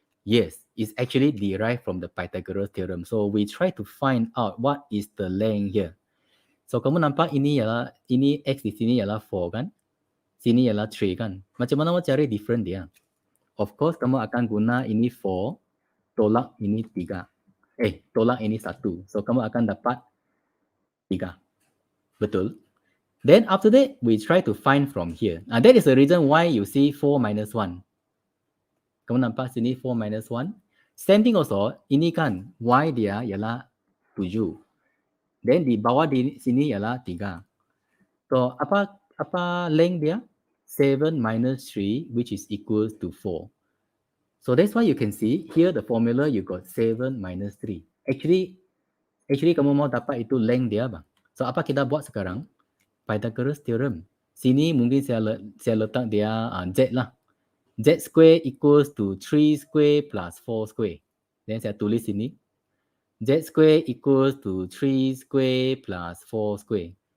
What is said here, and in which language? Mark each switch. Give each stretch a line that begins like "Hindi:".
English: Yes, it's actually derived from the Pythagoras theorem. So, we try to find out what is the length here.
Malay: So, kamu nampak ini X di sini ialah 4 kan? Sini ialah 3 kan? Macam mana mau cari different dia? Of course, kamu akan guna ini 4, tolak ini 3. Tolak ini 1. So, kamu akan dapat 3. Betul?
English: Then, after that, we try to find from here. That is the reason why you see 4 minus 1.
Malay: Kamu nampak sini 4 minus 1. Same thing also, ini kan Y dia ialah 7. Then di bawah di sini ialah 3. So apa length dia?
English: 7 minus 3, which is equals to 4. So that's why you can see here the formula you got 7 minus 3.
Malay: Actually kamu mau dapat itu length dia bang. So apa kita buat sekarang? Pythagoras theorem. Sini mungkin saya letak dia Z lah.
English: Z square equals to 3 square plus 4 square. Then
Malay: saya tulis sini.
English: Z square equals to 3 square plus 4 square.